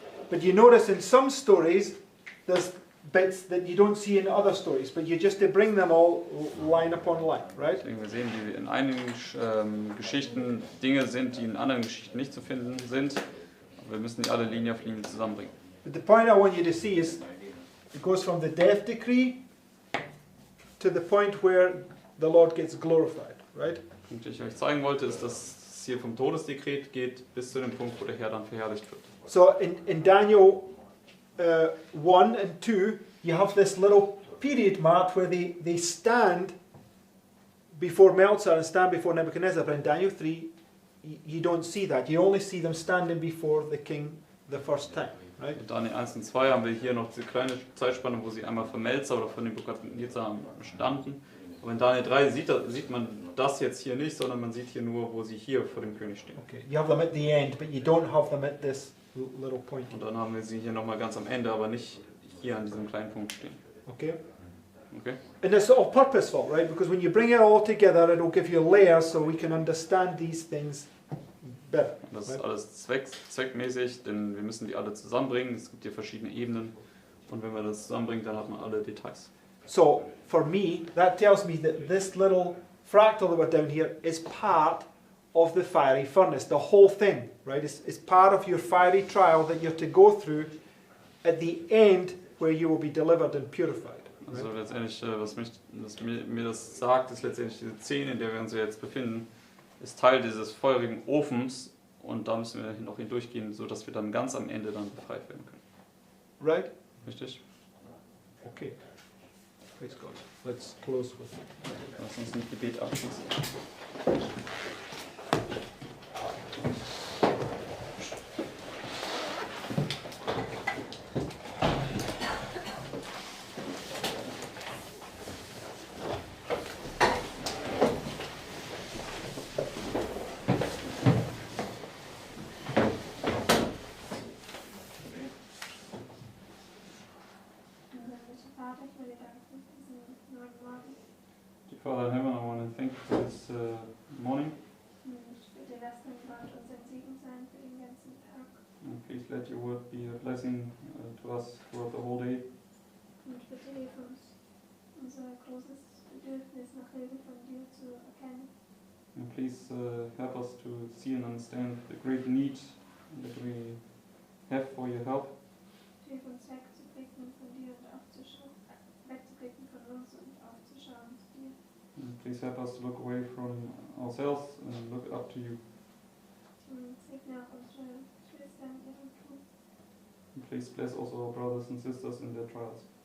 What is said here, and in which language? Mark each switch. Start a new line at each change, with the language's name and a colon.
English: But you notice in some stories, there's bits that you don't see in other stories, but you just to bring them all line upon line, right?
German: Deswegen wir sehen, wie in einigen Geschichten Dinge sind, die in anderen Geschichten nicht zu finden sind. Aber wir müssen die alle Linie auf Linie zusammenbringen.
English: But the point I want you to see is it goes from the death decree to the point where the Lord gets glorified, right?
German: Und was ich euch zeigen wollte, ist, dass es hier vom Todesdekret geht bis zu dem Punkt, wo der Herr dann verherrlicht wird.
English: So in Daniel 1 and 2, you have this little period marked where they stand before Meltzar and stand before Nebuchadnezzar. But in Daniel 3, you don't see that. You only see them standing before the king the first time, right?
German: In Daniel 1 und 2 haben wir hier noch diese kleine Zeitspanne, wo sie einmal vor Melzer oder vor Nebukadnezar standen. Aber in Daniel 3 sieht man das jetzt hier nicht, sondern man sieht hier nur, wo sie hier vor dem König stehen.
English: Okay, you have them at the end, but you don't have them at this little point.
German: Und dann haben wir sie hier nochmal ganz am Ende, aber nicht hier an diesem kleinen Punkt stehen.
English: Okay? Okay? And it's all purposeful, right? Because when you bring it all together, it'll give you layers so we can understand these things better.
German: Und das ist
English: Right?
German: alles zweckmäßig, denn wir müssen die alle zusammenbringen. Es gibt hier verschiedene Ebenen. Und wenn man das zusammenbringt, dann hat man alle Details.
English: So, for me, that tells me that this little fractal that we're down here is part of the fiery furnace. The whole thing, right? Is part of your fiery trial that you're to go through at the end where you will be delivered and purified.
German: Also letztendlich, was mir das sagt, ist letztendlich diese Szene, in der wir uns jetzt befinden, ist Teil dieses feurigen Ofens. Und da müssen wir noch hindurchgehen, sodass wir dann ganz am Ende dann befreit werden können.
English: Right?
German: Richtig?
English: Okay. Praise God. Let's close with
German: Lass uns ein Gebet abschließen. Vater, ich will dir danken für diesen neuen Morgen.
English: Father in heaven, I want to thank you for this morning.
German: Ich bitte, lass dein Wort uns ein Segen sein für den ganzen Tag.
English: And please let your word be a blessing to us throughout the whole day.
German: Und bitte hilf uns, unser großes Bedürfnis nach Hilfe von dir zu erkennen.
English: And please help us to see and understand the great need that we have for your help.
German: Hilf uns wegzublicken von dir und aufzuschauen, wegzublicken von uns und aufzuschauen zu dir.
English: And please help us to look away from ourselves and look up to you.
German: Und segne auch unsere Geschwister in ihrem Tun.
English: And please bless also our brothers and sisters in their trials.